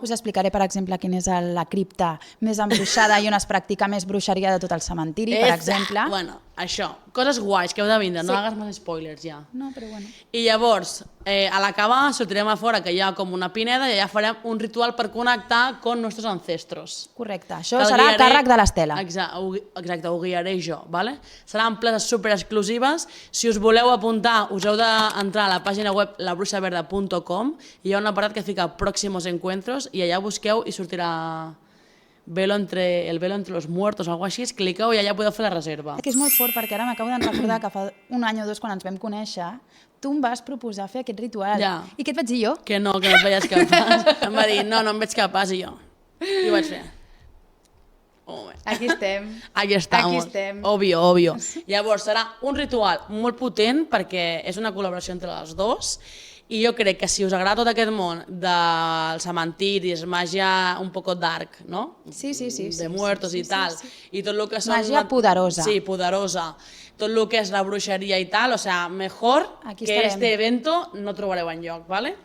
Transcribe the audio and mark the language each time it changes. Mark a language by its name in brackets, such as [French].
[Catalan] Us explicaré, per exemple, quina és la cripta més embruixada i on es practica més bruixeria de tot el cementiri, per exemple. Bueno, això. Coses guais que heu de vindre, no hagues més spoilers ja. No, però bueno. I llavors, a l'acabar, sortirem a fora, que hi ha com una pineda, i allà farem un ritual per connectar con nostres ancestros. Correcte. Això serà a càrrec de l'Estela. Exacte, ho guiaré jo, ¿vale? Seran places super exclusives. Si us voleu apuntar, us heu d'entrar a la pàgina web labruixaverda.com i hi ha un apartat que fica Próximos Encuentros i allà busqueu i sortirà [Spanish] el velo entre los muertos [Catalan] o alguna cosa així, cliqueu i allà podeu fer la reserva. Que és molt fort perquè ara m'acabo de recordar que fa un any o dos quan ens vam conèixer tu em vas proposar fer aquest ritual. Ja. I què et vaig dir jo? Que no et veies capaç. Em va dir, no em veig capaç i jo. I ho vaig fer. Aquí estem. [Spanish] Aquí estamos. [Catalan] Aquí estem. Obvio. Llavors, serà un ritual molt potent perquè és una col·laboració entre les dues i jo crec que si us agrada tot aquest món dels cementiris, màgia [Spanish] un poco dark, ¿no? [Catalan] Sí. [Spanish] De muertos [Catalan] i tal. I tot el que són... Màgia poderosa. Sí, poderosa. Tot el que és la bruixeria i tal, [Spanish] o sea, mejor [Catalan] aquí que estarem. [Spanish] Este evento [Catalan] no trobareu enlloc, ¿vale?